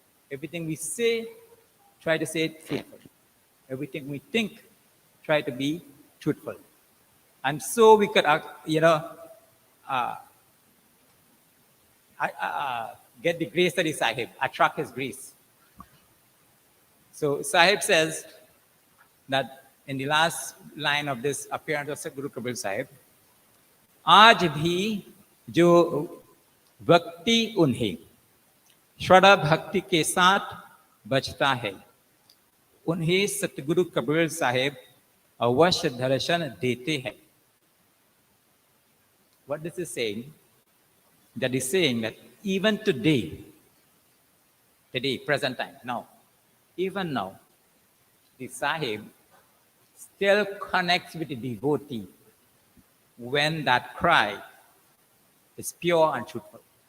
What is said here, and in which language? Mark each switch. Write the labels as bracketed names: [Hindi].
[English] Everything we say, try to say it truthful. Everything we think, try to be truthful. And so we could, get the grace of the Sahib, attract his grace. [Hindi] So Sahib says that in the last line of this appearance of Sadhguru Kabir Sahib, आज भी जो भक्ति उन्हें श्रद्धा भक्ति के साथ बचता है, उन्हें सतगुरु कबीर साहिब अवश्य दर्शन देते हैं. [English] What this is saying? That is saying that even today, present time, now, even now, the Sahib still connects with the devotee when that cry is pure and truthful.